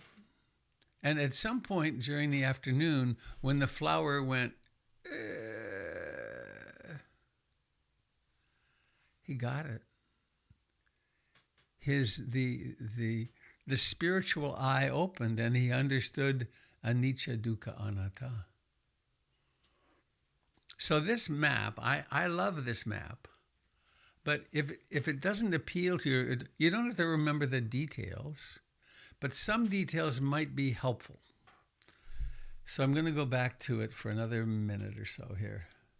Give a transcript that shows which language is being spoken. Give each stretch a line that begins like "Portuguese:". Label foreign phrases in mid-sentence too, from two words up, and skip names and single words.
English: And at some point during the afternoon, when the flower went, he got it. The spiritual eye opened, and he understood
Pali: anicca, dukkha, anatta.
English: So this map, I love this map, but if it doesn't appeal to you don't have to remember the details, but some details might be helpful. So I'm going to go back to it for another minute or so here.